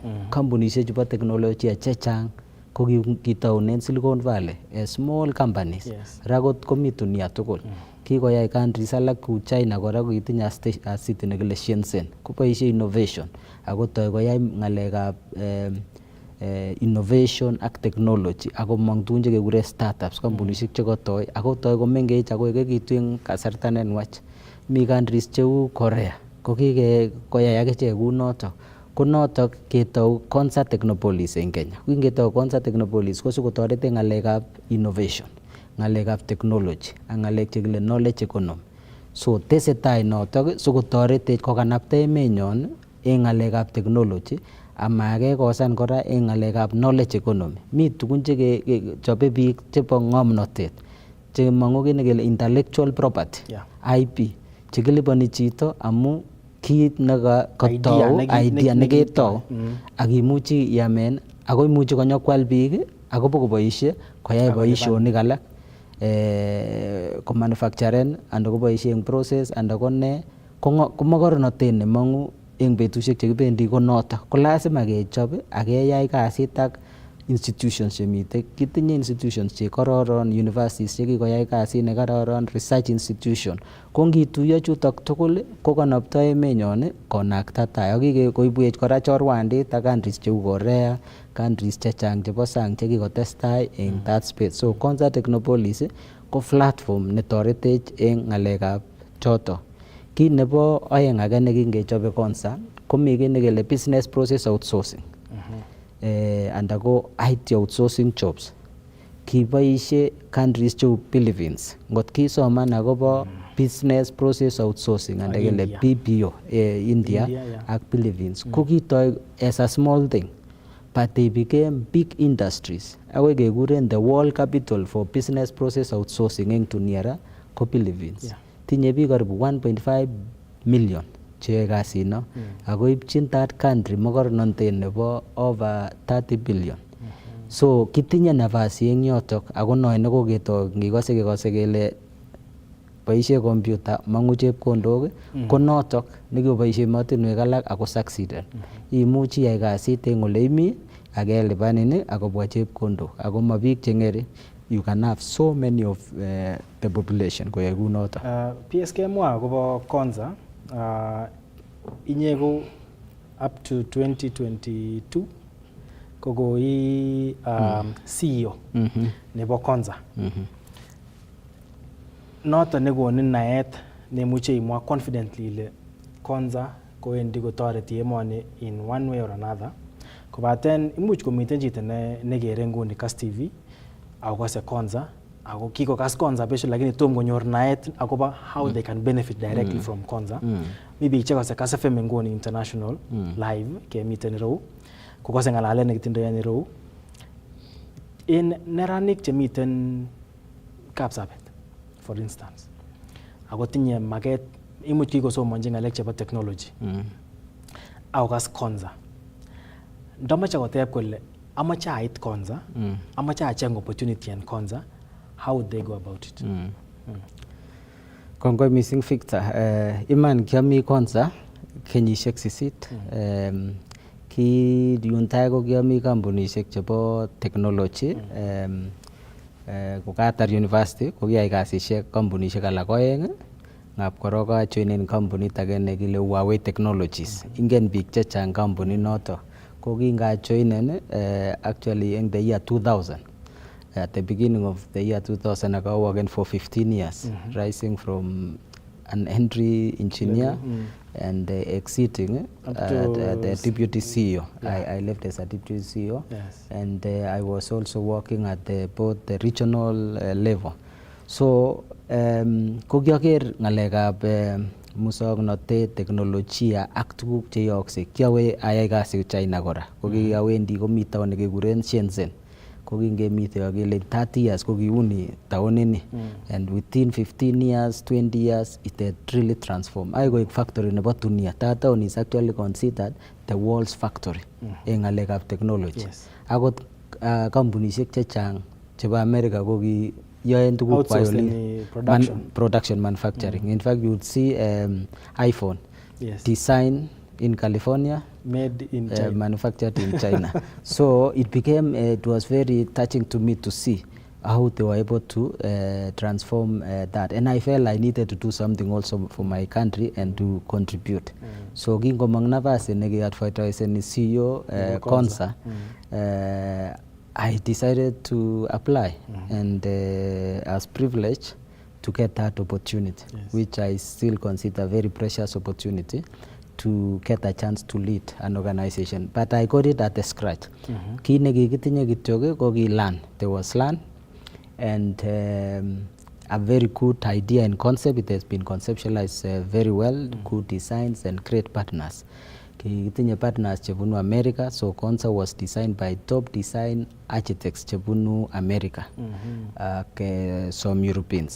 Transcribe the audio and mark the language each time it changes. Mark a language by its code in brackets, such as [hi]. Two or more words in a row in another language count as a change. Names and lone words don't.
[kln] Kampunisiek chebo teknolojia chechang ko kitaunen Silicon Valley [en] small companies. [kln] Rakot komi dunia tugul. Kikoyai countries alak ku China kora kokitinye [en] a city [kln] nekile Shenzhen. Koboisie innovation ako toi koyai ngalekab innovation ak technology ako mong tugun chekekure startups, kampunisiek chekotoi ako toi komengech ako ekekitu eng kasarta nenwach. Mi countries cheu Korea ko kikoyai akichek kou notok. Ko notok ketau Konza Technopolis eng Kenya. Kingetau Konza Technopolis ko sikotoret eng ngalekab innovation, ngalekab technology ak ngalek chekile [en] knowledge economy. [kln] So tesetai notok sikotoretech kokanapta emenyon eng ngalekab technology amakekosan kora eng ngalekab [en] knowledge economy. [kln] Mi tugun chekechobe biik chebo ngomnotet chemangu kit nekele [en] intellectual property, [kln] IP, chekilipani chito amu kit nekatau idea neketau akimuchi iamen ako imuchi konyokwal biik akobokoboisie koyai boisionik alak ko manufacturen anda koboisie eng process anda kone ko makornotet nemangu eng betusiek chekibendi ko notok. Ko lazima kechob ak keyai kasit ak institutions chemite. Kitinye institutions chekororon, universities chekikoyai kasit nekararan, [en] research institution. [kln] Ko ngituiyo chutok tugul ko kanapta emenyon konakta tai. Ak kikoibwech kora chorwandit ak countries cheu Korea, countries chechang chebo sang chekikotestai eng [en] that space. [kln] So Konza Technopolis ko platform netoretech eng ngalekab choto. Kit nebo oeng age nekingechobe Konza komi kit nekele [en] business process outsourcing. [kln] Anda ko [en] IT outsourcing jobs. [kln] Kiboisie countries cheu Philippines. Ngot kisoman akobo [en] business process outsourcing [kln] anda kele BPO India ak Philippines. Ko kitoi [en] as a small thing, but they became big industries. [kln] Akoi kekuren [en] the world capital for business process outsourcing [kln] eng dunia ko Philippines. Tinye biik karibu 1.5 million cheyoe kasino ako ipchin [en] that country [kln] mokornotet nebo [en] over 30 billion. [kln] So kitinye nafasi eng yotok ako noe nekoketoi ngikose kele boisie computer mangu chepkondok ko notok nekikoboisie emotinwek alak ako succeeden. Imuchi iyai kasit eng ole imi akelipanin akobwa chepkondok ako ma biik chengering. [en] You can have so many of the population [kln] koyai kou notok. PSK mwa akobo Konza inye ko [en] up to 2022 [kln] ko koi CEO nebo Konza. Noton nekonin naet nemuche imwa confidently ile Konza kowendi kotoreti emoni [en] in one way or another. [kln] Kobaten imuch komiten chito nekere nguni Kass TV ako kose Konza ako kikokas Konza besho lakini tom konyor naet akoba [en] how they can benefit directly from Konza. [kln] Mi biik chekose Kass FM nguni international live kemiten ireu kokose ngalalet nekitindoi en ireu en neranik chemiten Kapsabet [en] for instance [kln] ako tinye maket imuch kikosomonji ngalek chebo technology ako kas Konza ndomoche koteb kole amache ait Konza amache acheng opportunity en Konza, [en] how would they go about it? [kln] Kongoi missing Victor. Iman kiami Konza kenyisiek 8. Ki yuntai ko kiami kampunisiek chebo technology. Kokatar university ko kiyai kasisiek kampunisiek alak 2. Ngap korok ajoinen kampunit age nekile Huawei Technologies. Ingen biik chechang kampunit noto. Ko kingajoinen [en] actually in the year 2000. At the beginning of the year 2000, I was working for 15 years, rising from an entry engineer and exiting the deputy CEO. I left as a deputy CEO, and I was also working at both the regional level. So, [kln] kogiaker ngalekab musoknotet, teknolojia ak tuguk che yookse. Kiawe ayai kasi China kora. Kokiawendi komi town nekekuren Shenzhen. Kokingemite akele 30 years kokiuni taonini, [en] and within 15 years 20 years it had really transformed. I go factory [kln] nebo dunia. [en] That town is actually considered the world's factory [kln] en ngalekab [en] technology. [kln] Akot kampunisiek chechang chebo America koki yoen tuguk kwa [en] production manufacturing. In fact, you would see iPhone design in California, made in China, manufactured in China. So it became, it was very touching to me to see how they were able to transform that. And I felt I needed to do something also for my country and to contribute. [kln] So kingomang nafasi nekiadvertisen CEO Konza, [en] I decided to apply and I was privileged to get that opportunity, which I still consider a very precious opportunity to get a chance to lead an organization. But I got it at the scratch. [kln] Ki nekikitinye kityo ko ki LAN. [en] There was LAN and a very good idea and concept. It has been conceptualized very well, good designs and great partners. [kln] Kitinye partners chebunu America, [en] so Konza was designed by top design architects [kln] chebunu America, [en] some Europeans.